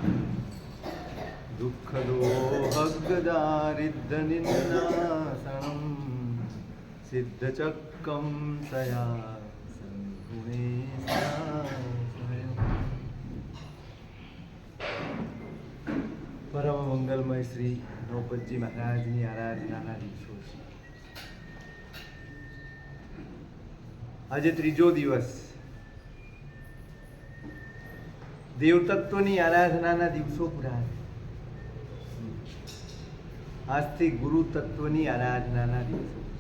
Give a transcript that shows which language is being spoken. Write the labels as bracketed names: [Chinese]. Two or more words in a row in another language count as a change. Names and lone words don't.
[Sanskrit] दुःखदोहगदारिद्रनिन्दासनं सिद्धचक्रं तया सद्गुणे [Gujarati] પરમ મંગલમય શ્રી દ્રૌપદી महाराजની આરાધનાના દિવસો છે. આજે ત્રીજો દિવસ દેવતત્વની આરાધનાના દિવસો પૂરા. આજથી ગુરુ તત્વની આરાધનાના દિવસો.